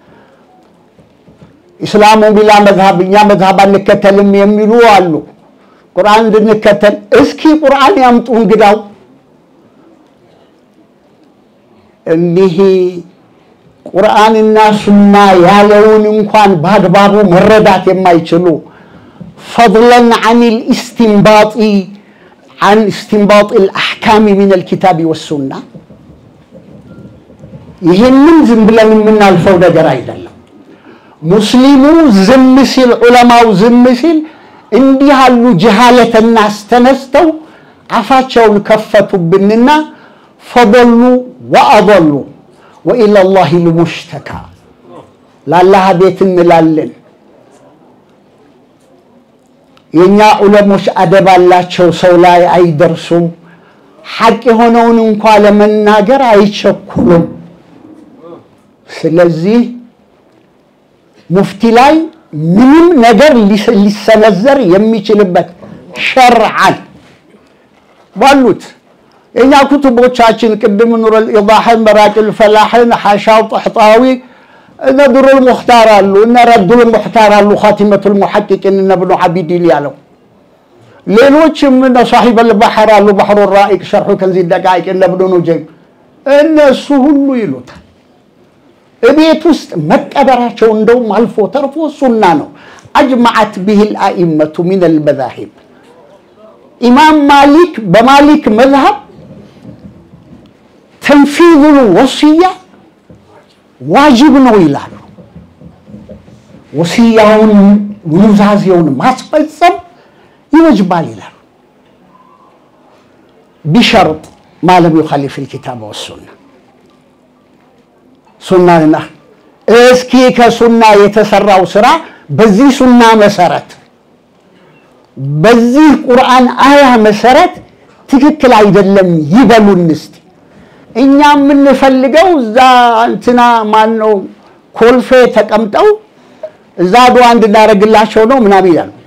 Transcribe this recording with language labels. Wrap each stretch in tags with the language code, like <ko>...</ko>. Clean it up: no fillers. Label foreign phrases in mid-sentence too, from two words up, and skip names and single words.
<am>ኢስላሙ ቢላ መዝሃብኛ መዝሃብ አንከተልም የሚሉ አሉ። ቁርአን እንድንከተል እስኪ ቁርአን ያምጡ እንግዳው። እንዲህ ቁርአንና ሱና ያለውን እንኳን በአግባቡ መረዳት የማይችሉ</am> <ar>فضلا عن استنباط الأحكام من الكتاب والسنة</ar> <am>ይሄንን ዝም ብለን የምናልፈው ነገር አይደለም። ሙስሊሙ ዝም ሲል ዑለማው ዝም ሲል እንዲህ ያሉ ጀሃለተና አስተነስተው አፋቸውን ከፈቱብንና</am> <ar>فضلوا وأضلوا وإلى الله المشتكى</ar> <am>ላላህ ቤት እንላለን። የኛ ዑለሞች አደብ አላቸው፣ ሰው ላይ አይደርሱም። ሐቅ የሆነውን እንኳን ለመናገር አይቸኩሉም። ስለዚህ ሙፍቲ ላይ ምንም ነገር ሊሰነዘር የሚችልበት ሸርዓን ባሉት የኛ ኩቱቦቻችን ቅድም</am> <ar>نور الإيضاح مراق الفلاح حاشاو طحطاوي نذر المختار</ar> <am>አሉ እና</am> <ar>رد المختار</ar> <am>አሉ</am> <ar>خاتمة المحققين ابن عبيدي</ar> <am>ያለው ሌሎችም እነ</am> <ar>صاحب البحر</ar> <am>አሉ</am> <ar>بحر الرائق شرح كنز الدقائق ابن نجيم</ar> <am>እነሱ ሁሉ ይሉታል። እቤት ውስጥ መቀበራቸው እንደውም አልፎ ተርፎ ሱና ነው።</am> <ar>اجمعت به الائمه من المذاهب</ar> <am>ኢማም ማሊክ በማሊክ መዝሐብ</am> <ar>تنفيذ الوصيه واجب</ar> <am>ነው ይላሉ። ወሲያውን ውዛዚውን ማስፈጸም ይወጅባል ይላሉ።</am> <ar>بشرط ما لم يخالف الكتاب والسنه</ar> <am>ሱናና እስኪ ከሱና የተሰራው ስራ በዚህ ሱና መሰረት በዚህ ቁርአን አያ መሰረት ትክክል አይደለም ይበሉን። እስቲ እኛ የምንፈልገው እዛ እንትና ማን ነው ኮልፌ ተቀምጠው እዛ ዱዓ እንድናረግላቸው ነው ምናምን ይላሉ።</am>